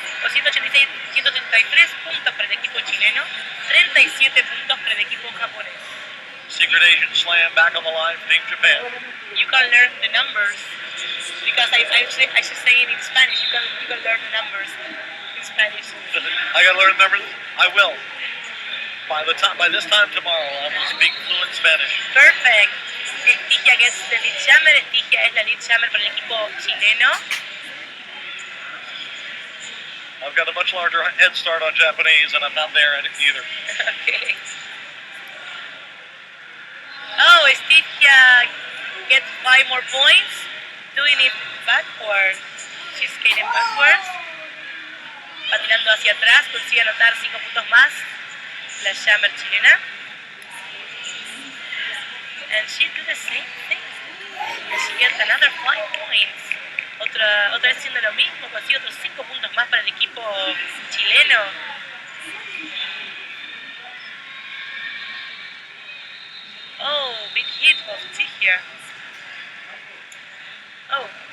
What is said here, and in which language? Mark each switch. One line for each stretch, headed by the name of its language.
Spanish: 133 puntos para el equipo chileno, 37 puntos para el equipo japonés.
English: Secret Asian slam back on the line for Team Japan. You can learn the numbers because I should say it in Spanish. You can learn the numbers in Spanish. I gotta learn numbers. I will. By this time tomorrow, I will speak fluent Spanish. Perfect. Estigia gets the lead jammer.
Spanish: Estigia es la lead jammer para el equipo chileno.
English: I've got a much larger head start on Japanese, and I'm not there either. Okay. Oh, Estigia gets 5 more points, doing it backwards. She's skating backwards.
Spanish: Patinando hacia atrás, consigue anotar 5 puntos más. La jammer chilena.
English: And she did the same thing. And she gets another 5 points.
Spanish: Otra vez haciendo lo mismo, consigue otros 5 puntos más para el equipo chileno.
English: Oh, big hit of Estigia. Oh.